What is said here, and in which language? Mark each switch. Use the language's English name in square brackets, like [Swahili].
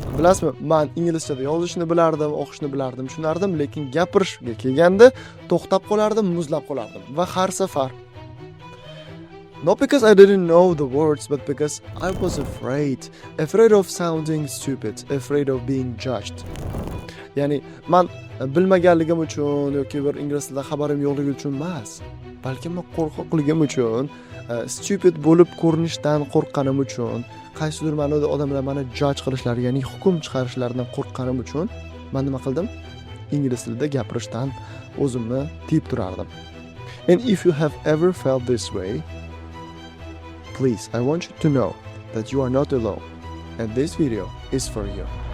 [Uzbek] Bilasizmi, men inglizchada yozishni bilardim, o'qishni bilardim, tushunardim, lekin gapirishga kelganda to'xtab qolardim, muzlab qolardim va har safar [English] not because I didn't know the words, but because I was afraid of sounding stupid, afraid of being judged. [Uzbek] Ya'ni men bilmaganligim uchun yoki bir ingliz tilida xabarim yo'qligi uchun emas, balki men qo'rqoqligim uchun, stupid bo'lib ko'rinishdan qo'rqqanim uchun, qaysidir ma'noda odamlar meni judge qilishlari, ya'ni hukm chiqarishlaridan qo'rqqanim uchun men nima qildim? Ingliz tilida gapirishdan o'zimni tiyib turardim. [English] And if you have ever felt this way, please, I want you to know that you are not alone, and this video is for you.